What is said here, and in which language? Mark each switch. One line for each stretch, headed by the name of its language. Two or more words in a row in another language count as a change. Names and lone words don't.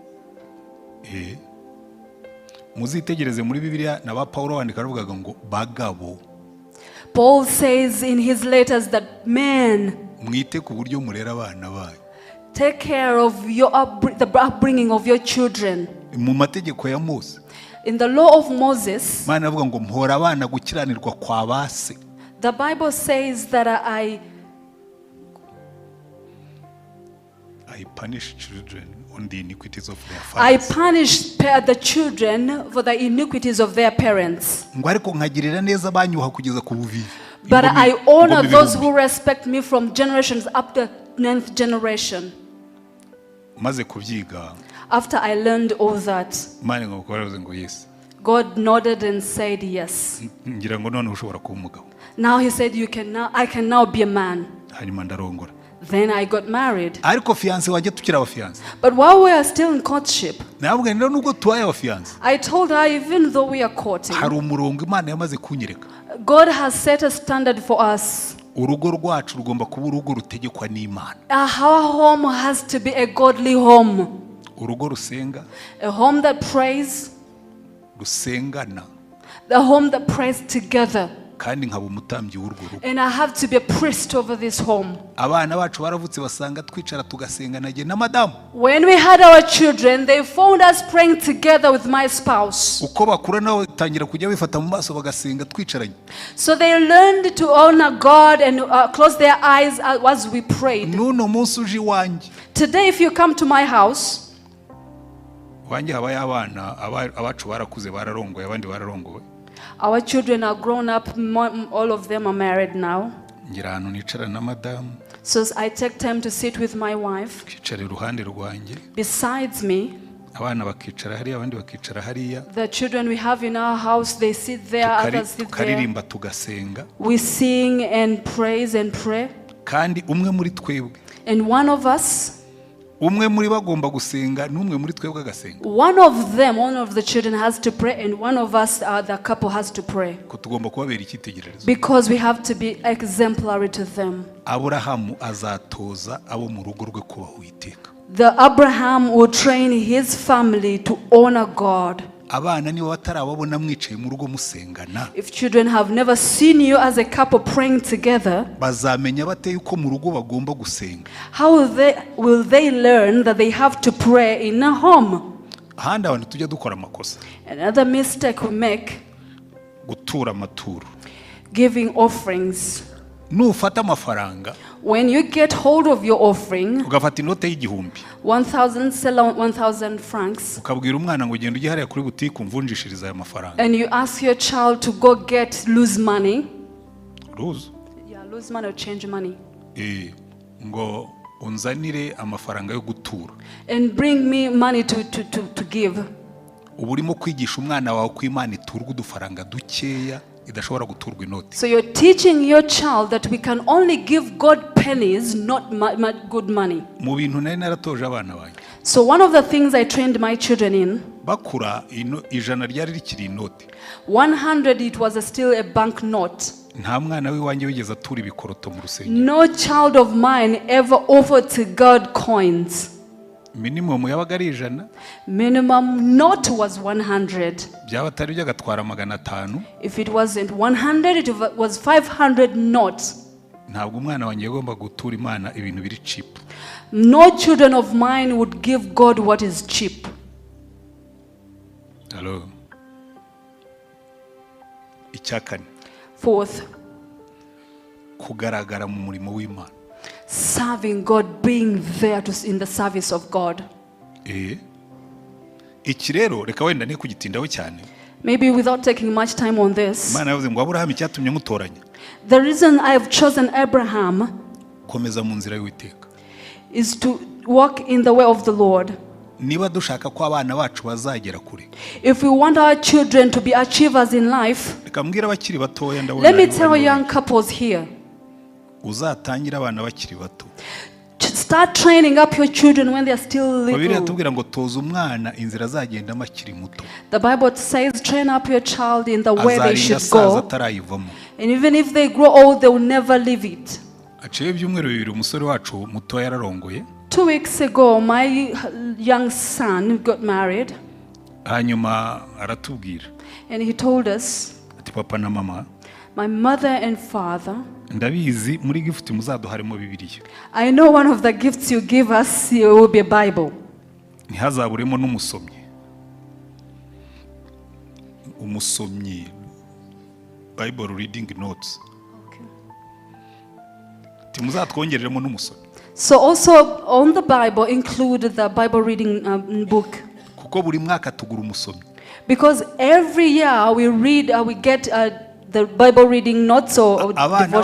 Kinyarwanda: Muzitegereze muri Bibiliya na ba Paulo wandika aravugaga ngo bagabo.
English: Paul says in his letters that men,
Kinyarwanda: mwite ku buryo murera abana bayo.
English: take care of the upbringing of your children.
Kinyarwanda: Mu mategeko ya Mose,
English: In the law of Moses,
Kinyarwanda: Imana avuga ngo mpora abana gukiranirwa kwa base.
English: the Bible says that I punish children on the iniquities of their I fathers. punish the children for the iniquities of their parents.
Kinyarwanda: Ngo ariko nkagirira neza abanyuha kugeza ku buvivi.
English: But
Kinyarwanda: Ingoma-
English: I honor
Kinyarwanda: ingoma
English: those
Kinyarwanda: ibihumbi.
English: who respect me from generations up to 9th generation.
Kinyarwanda: maze kubyiga
English: After I learned all that,
Kinyarwanda: Imana ngo baravuze ngo yes,
English: God nodded and said yes.
Kinyarwanda: ngira ngo none ushobora kuba umugabo.
English: Now he said, I can now be a man.
Kinyarwanda: Hanyuma ndarongora.
English: Then I got married.
Kinyarwanda: Ariko fiance wanjye tukiri abafiance,
English: But while we are still in courtship,
Kinyarwanda: nabwo rero nubwo tubaye abafiance,
English: I told her, even though we are courting,
Kinyarwanda: hari umurongo Imana yamaze kunyereka.
English: God has set a standard for us.
Kinyarwanda: Urugo rwacu rugomba kuba urugo rutegekwa n'Imana.
English: Our home has to be a godly home.
Kinyarwanda: Urugo rusenga,
English: A home that prays,
Kinyarwanda: rusengana,
English: the home that prays together.
Kinyarwanda: kandi nkaba umutambyi w'urwo rugo.
English: And I have to be a priest over this home.
Kinyarwanda: Abana bacu baravutse basanga twicara tugasenga nagiye na madamu.
English: When we had our children, they found us praying together with my spouse.
Kinyarwanda: Uko bakura nabo tangira kujya bifata mu maso bagasenga twicaranye.
English: So they learned to honor God and close their eyes as we prayed.
Kinyarwanda: Nuno munsi uje iwanjye.
English: Today, if you come to my house,
Kinyarwanda: Wanjye habaye abana abacu barakuze bararongoye abandi bararongowe.
English: our children are grown up, all of them are married now.
Kinyarwanda: Ngira ahantu nicara na madamu,
English: So I take time to sit with my wife
Kinyarwanda: kicara iruhande rwanjye,
English: besides me.
Kinyarwanda: abana bakicara hariya abandi bakicara hariya,
English: The children we have in our house, they sit there, others sit there.
Kinyarwanda: tukaririmba tugasenga.
English: We sing and praise and pray.
Kinyarwanda: Kandi umwe muri twebwe,
English: And one of us,
Kinyarwanda: umwe muri bagomba gusenga n'umwe muri twebwe agasenga.
English: one of the children has to pray, and one of us, the couple, has to pray.
Kinyarwanda: Ko tugomba kubabera icyitegererezo.
English: Because we have to be exemplary to them.
Kinyarwanda: Aburahamu azatoza abo mu rugo rwe kubaha Uwiteka.
English: The Abraham will train his family to honor God.
Kinyarwanda: Abana nibo batarababona mwicaye mu rugo musengana,
English: If children have never seen you as a couple praying together,
Kinyarwanda: bazamenya bate yuko mu rugo bagomba gusenga.
English: how will they learn that they have to pray in a home?
Kinyarwanda: Ahandi abantu tujya dukora amakosa,
English: Another mistake we make,
Kinyarwanda: gutura amaturo.
English: giving offerings.
Kinyarwanda: Nufata amafaranga
English: When you get hold of your offering,
Kinyarwanda: ugafata inote y'igihumbi
English: 1,000 francs,
Kinyarwanda: ukabwira umwana ngo ugende ujye hariya kuri butike umvunjishiriza aya mafaranga.
English: and you ask your child to go get loose money,
Kinyarwanda: Ruzi
English: lose money or change money,
Kinyarwanda: ngo unzanire amafaranga yo gutura,
English: and bring me money to give.
Kinyarwanda: uba urimo kwigisha umwana wawe ko Imana iturwa udufaranga dukeya idashobora guturwa inoti.
English: So you're teaching your child that we can only give God pennies, not good money.
Kinyarwanda: Mu bintu nari naratoje abana banjye,
English: So one of the things I trained my children in,
Kinyarwanda: bakura ijana ryari rikiri inoti.
English: 100, it was still a bank note.
Kinyarwanda: Nta mwana w'iwanjye wigeze atura ibikoroto mu rusengero.
English: No child of mine ever offered to God coins.
Kinyarwanda: Minimum yabaga ari ijana,
English: Minimum note was 100.
Kinyarwanda: byaba atari byo agatwara 500.
English: If it wasn't 100, it was 500 notes.
Kinyarwanda: Ntabwo umwana wanjye yagomba gutura Imana ibintu biri cheap.
English: No children of mine would give God what is cheap.
Kinyarwanda: Hello. Icyakane,
English: Fourth,
Kinyarwanda: kugaragara mu murimo w'Imana.
English: serving God, being there in the service of God.
Kinyarwanda: Iki rero reka wenda ne kugitindaho cyane.
English: Maybe without taking much time on this,
Kinyarwanda: Imana yavuze ngo Aburahamu icyatumye mutoranya,
English: the reason I have chosen Abraham
Kinyarwanda: komeza mu nzira y'Uwiteka.
English: is to walk in the way of the Lord.
Kinyarwanda: Niba dushaka ko abana bacu bazagera kure,
English: If we want our children to be achievers in life,
Kinyarwanda: reka mbwira abakiri batoya ndabona.
English: let me tell young couples here,
Kinyarwanda: uzatangira abana bakiri bato.
English: start training up your children when they are still
Kinyarwanda: Bibiliya
English: little.
Kinyarwanda: tubwira ngo toza umwana inzira azagendamo akiri muto,
English: The Bible says, train up your child in the way they
Kinyarwanda: azarinda
English: should
Kinyarwanda: asaza
English: go.
Kinyarwanda: atarayivamo.
English: And even if they grow old, they will never leave it.
Kinyarwanda: Aciye ibyumweru bibiri umusore wacu muto yararongoye,
English: 2 weeks ago, my young son got married,
Kinyarwanda: hanyuma aratubwira
English: and he told us,
Kinyarwanda: ati papa na mama,
English: my mother and father,
Kinyarwanda: ndabizi muri gift muzaduharimo Bibiliya,
English: I know one of the gifts you give us will be a Bible.
Kinyarwanda: ntihazaburemo n'umusomyi. Umusomyi,
English: Bible reading notes.
Kinyarwanda: Timuzatwongereremo n'umusomyi.
English: So also on the Bible include the Bible reading book.
Kinyarwanda: Kuko buri mwaka tugura umusomyi.
English: Because every year we get the Bible reading notes or devotions.